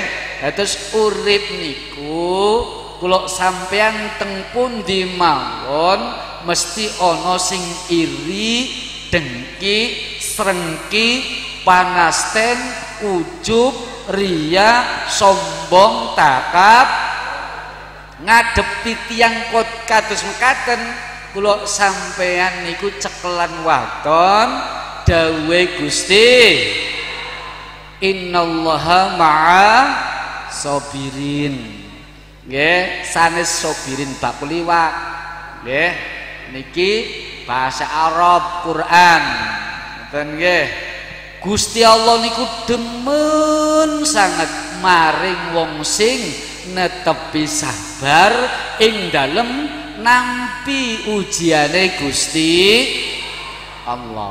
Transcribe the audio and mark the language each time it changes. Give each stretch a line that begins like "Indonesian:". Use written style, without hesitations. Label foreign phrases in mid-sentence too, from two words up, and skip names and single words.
Javanese: Terus urip niku kula sampean teng pundi mawon mesti ana sing iri, dengki, srengki, panasten, ujub, riya, sombong, takab, ngadepi tiyang kados mekaten. Kula sampean niku cekelan waton dawuhe Gusti,
Arabic: إن الله مع الصابرين.
Javanese: Nggih, sanes sabirin bab liwat. Nggih, niki bahasa Arab Quran. Ngoten nggih. Gusti Allah niku demen sangat maring wong sing netepi sabar ing dalem nampi ujiane Gusti Allah.